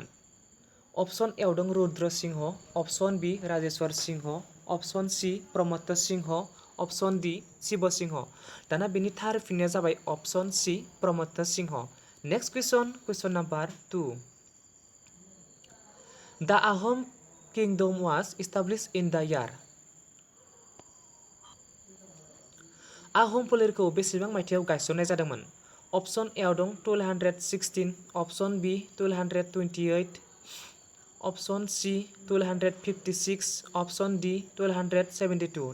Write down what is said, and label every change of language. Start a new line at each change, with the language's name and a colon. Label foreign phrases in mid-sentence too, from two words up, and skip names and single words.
English: option A
Bodo: आव दं रुद्र सिंह,
English: option B
Bodo: राजेश्वर सिंह,
English: option C
Bodo: प्रमोद सिंह,
English: option D
Bodo: शिव सिंह। दाना बेनि थार फिननाया जाबाय
English: option C
Bodo: प्रमोद सिंह।
English: next question number 2 the Ahom kingdom was established in the year.
Bodo: आहम फोलेरखौ बेसेबां मायथाइयाव गायसननाय जादोंमोन?
English: option A
Bodo: आव दं 1216,
English: option B
Bodo: 1228,
English: option C
Bodo: 1256,
English: option D
Bodo: 1272।